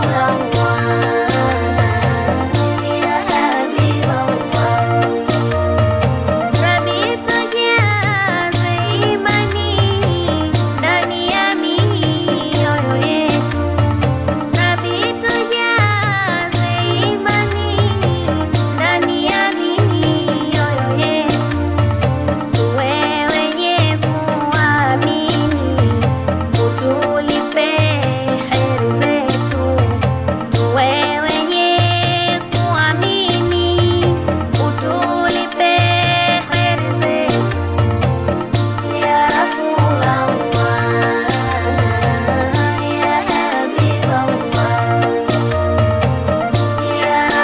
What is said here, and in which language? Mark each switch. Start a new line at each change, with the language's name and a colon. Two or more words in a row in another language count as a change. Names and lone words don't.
Arabic: الله، يا حبيب الله.
Swahili: Rabi, tujaze imani ndani ya mioyo yetu. Rabi, tujaze imani ndani ya mioyo yetu. Tuwe wenye kuamini, utulipe heri zetu. Tuwe wenye kuamini, utulipe heri zetu.
Arabic: يا رسول الله، يا حبيب الله، يا